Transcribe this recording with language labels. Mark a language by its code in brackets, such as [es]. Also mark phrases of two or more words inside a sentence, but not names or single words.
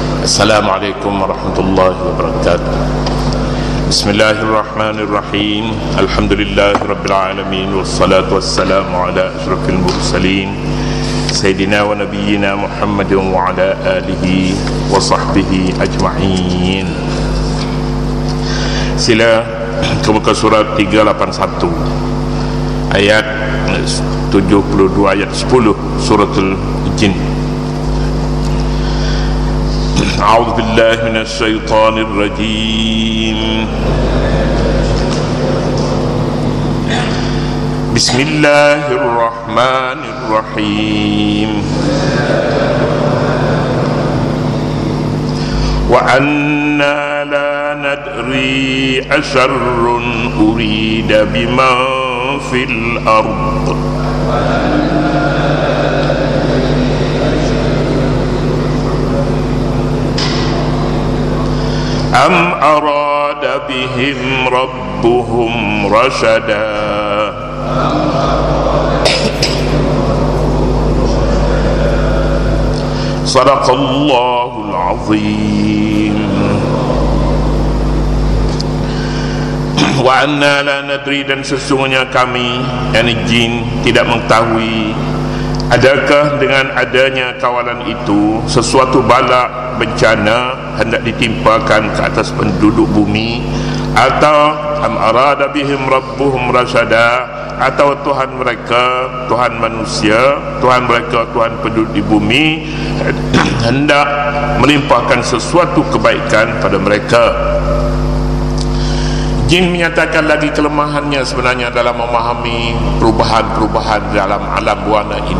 [ar] السلام عليكم ورحمة الله وبركاته. بسم الله الرحمن الرحيم. الحمد لله رب العالمين والصلاة والسلام على أشرف المرسلين سيدنا ونبينا محمد وعلى آله وصحبه أجمعين. [ms] Sila buka surat 381 ayat 72 ayat 10 suratul Jin. [ar] أعوذ بالله من الشيطان الرجيم. بسم الله الرحمن الرحيم. وأنا لا ندري أشر أريد بمن في الأرض أم أراد بهم ربهم رشدا. صدق الله العظيم. وأنا لا ندري, [ms] dan sesungguhnya kami, yakni jin, tidak mengetahui adakah dengan adanya kawalan itu sesuatu bala bencana hendak ditimpakan ke atas penduduk bumi, atau [ar] أم أراد بهم ربهم رشدا, [ms] atau Tuhan mereka, Tuhan manusia, Tuhan mereka, Tuhan penduduk di bumi hendak melimpahkan sesuatu kebaikan pada mereka. Jin menyatakan lagi kelemahannya sebenarnya dalam memahami perubahan-perubahan dalam alam buana ini.